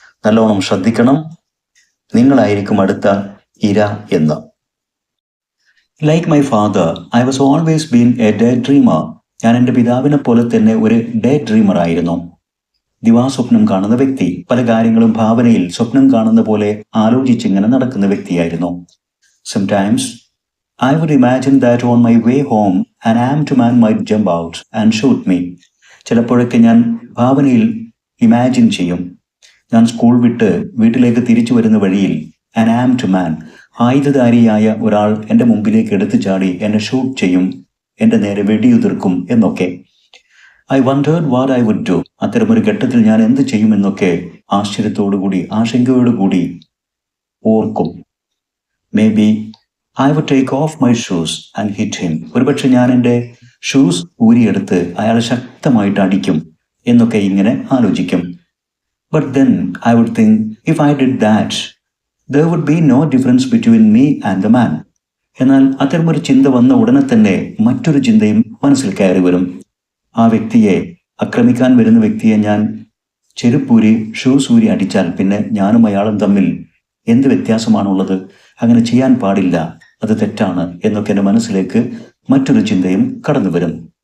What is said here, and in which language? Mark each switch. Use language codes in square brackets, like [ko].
[ml] നല്ലോണം ശ്രദ്ധിക്കണം, നിങ്ങളായിരിക്കും അടുത്ത ഇര എന്ന്. [en] Like my father, I was always been a day dreamer. [ml] ഞാൻ എൻ്റെ പിതാവിനെ പോലെ തന്നെ ഒരു ഡേ ഡ്രീമർ ആയിരുന്നു. ദിവാസ്വപ്നം കാണുന്ന വ്യക്തി. പല കാര്യങ്ങളും ഭാവനയിൽ സ്വപ്നം കാണുന്ന പോലെ ആലോചിച്ചിങ്ങനെ നടക്കുന്ന വ്യക്തിയായിരുന്നു. [en] Sometimes I would imagine that on my way home an armed man might jump out and shoot me. [ml] ചിലപ്പോഴൊക്കെ ഞാൻ ഭാവനയിൽ ഇമാജിൻ ചെയ്യും, ഞാൻ സ്കൂൾ വിട്ട് വീട്ടിലേക്ക് തിരിച്ചു വരുന്ന വഴിയിൽ [en] an armed man, [ml] ആയുധധാരിയായ ഒരാൾ എൻ്റെ മുമ്പിലേക്ക് എടുത്തു ചാടി എന്നെ ഷൂട്ട് ചെയ്യും, എൻ്റെ നേരെ വെടിയുതിർക്കും എന്നൊക്കെ. [en] I wondered what I would do. [ml] അത്തരമൊരു ഘട്ടത്തിൽ ഞാൻ എന്ത് ചെയ്യുമെന്നൊക്കെ ആശ്ചര്യത്തോടുകൂടി, ആശങ്കയോടുകൂടി ഓർക്കും. [en] Maybe I would take off my shoes and hit him. [ml] ഒരുപക്ഷെ ഞാൻ എൻ്റെ ഷൂസ് ഊരിയെടുത്ത് അയാളെ ശക്തമായിട്ട് അടിക്കും എന്നൊക്കെ ഇങ്ങനെ ആലോചിക്കും. [en] But then I would think, if I did that, there would be no difference between me and the man. [ml] എന്നാൽ അത്തരമൊരു ചിന്ത വന്ന ഉടനെ തന്നെ മറ്റൊരു ചിന്തയും മനസ്സിൽ കയറി വരും. ആ വ്യക്തിയെ, ആക്രമിക്കാൻ വരുന്ന വ്യക്തിയെ ഞാൻ ചെരുപ്പൂരി, ഷൂസ് ഊരി അടിച്ചാൽ പിന്നെ ഞാനും അയാളും തമ്മിൽ എന്ത് വ്യത്യാസമാണുള്ളത്? അങ്ങനെ ചെയ്യാൻ പാടില്ല, അത് തെറ്റാണ് എന്നൊക്കെ എൻ്റെ മനസ്സിലേക്ക് മറ്റൊരു ചിന്തയും കടന്നു വരും.